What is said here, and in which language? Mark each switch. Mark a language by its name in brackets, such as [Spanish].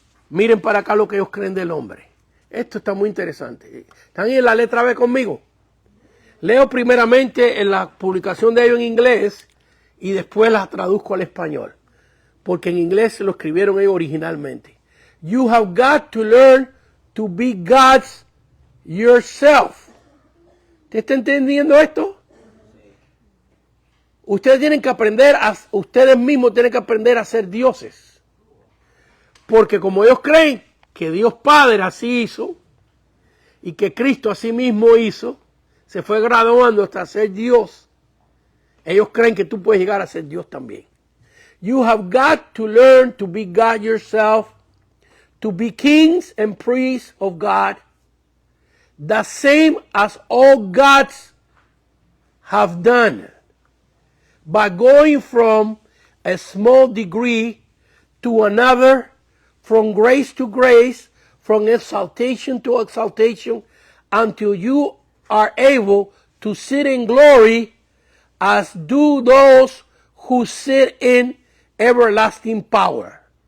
[Spanish] Miren para acá lo que ellos creen del hombre. Esto está muy interesante. ¿Están ahí en la letra B conmigo? Leo primeramente en la publicación de ellos en inglés y después la traduzco al español. porque en inglés lo escribieron ellos originalmente. [English] You have got to learn to be God's yourself. [Spanish] ¿Usted está entendiendo esto? Ustedes tienen que aprender, ustedes mismos tienen que aprender a ser dioses. Porque como ellos creen que Dios Padre así hizo, y que Cristo así mismo hizo, se fue graduando hasta ser Dios, ellos creen que tú puedes llegar a ser Dios también. [English] You have got to learn to be God yourself, to be kings and priests of God, the same as all gods have done, by going from a small degree to another, from grace to grace, from exaltation to exaltation, until you are able to sit in glory as do those who sit in everlasting power.